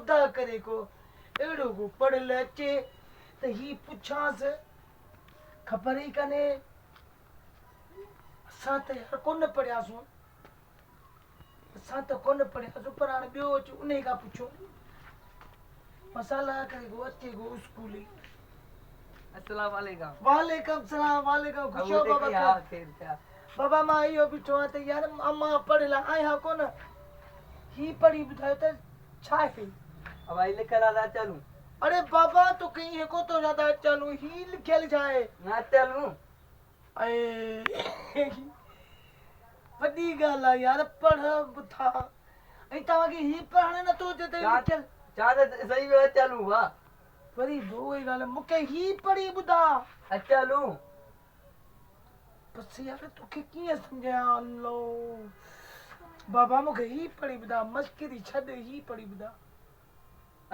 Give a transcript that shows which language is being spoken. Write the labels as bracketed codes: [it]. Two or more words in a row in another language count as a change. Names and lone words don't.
[sd] करे को एड़ो को पढ़ल अचे त ही पुछांस खबर ही कने असां त यार कोन पढ़ियासूं असां त कोन पढ़ियासूं पर हाणे ॿियो अच उन खां पुछो मसाला करे को अचे को स्कूल [ar] السلام عليكم. وعليكم السلام وعليكم [sd] खुशो बाबा खैर बाबा मां इहो बीठो आहियां त यार मां पढ़ियल आहियां कोन ही पढ़ी ॿुधायो त छा आहे अब आई लिखल आ चलूं अरे बाबा तो कहीं है को तो ज्यादा चलू ही लिखल जाए ना चलूं ऐ वॾी ॻाल्हि आहे यार पढ़ ॿुधा ऐं तव्हांखे ही पढ़ण नथो अचे त लिखियल चाह सही में चलूं वाह वरी उहो ई ॻाल्हि आहे मूंखे ही पढ़ी ॿुधा चलूं बसि यार तोखे कीअं सम्झायां अल्लो बाबा मूंखे ही पढ़ी ॿुधा मस्करी छॾ ही पढ़ी ॿुधा